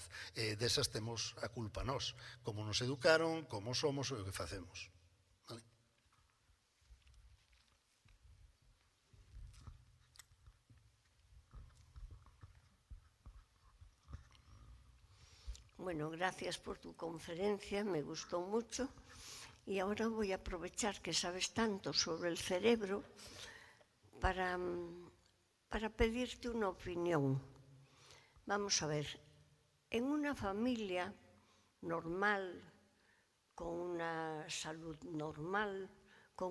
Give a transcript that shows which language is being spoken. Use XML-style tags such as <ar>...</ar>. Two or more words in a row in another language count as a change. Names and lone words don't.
<gl>E desas temos a culpa nós, como nos educaron, como somos e o que facemos. Vale?</gl> <es>Bueno, gracias por tu conferencia, me gustó mucho. Y ahora voy a aprovechar que sabes tanto sobre el cerebro para pedirte una opinión. Vamos a ver, en una familia normal, con una salud normal, con</es>